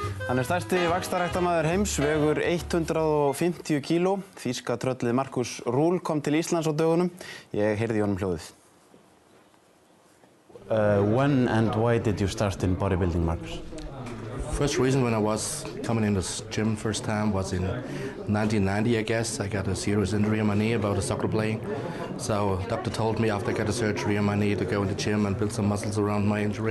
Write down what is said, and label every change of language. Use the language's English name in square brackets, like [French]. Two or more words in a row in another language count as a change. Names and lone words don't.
[Icelandic] Hann stærsti vaxtaræktarmaður heims, vegur 150 kíló. Þýska tröllið Markus Ruhl kom til Íslands á dögunum. Ég heyrði í honum hljóðið. [English] When and why did you start in bodybuilding, Markus? First reason when I was coming in this gym first time was in 1990, I guess. I got a serious injury on my knee about a soccer playing. So doctor told me after I got a surgery on my knee to go in the gym and build some muscles around my injury.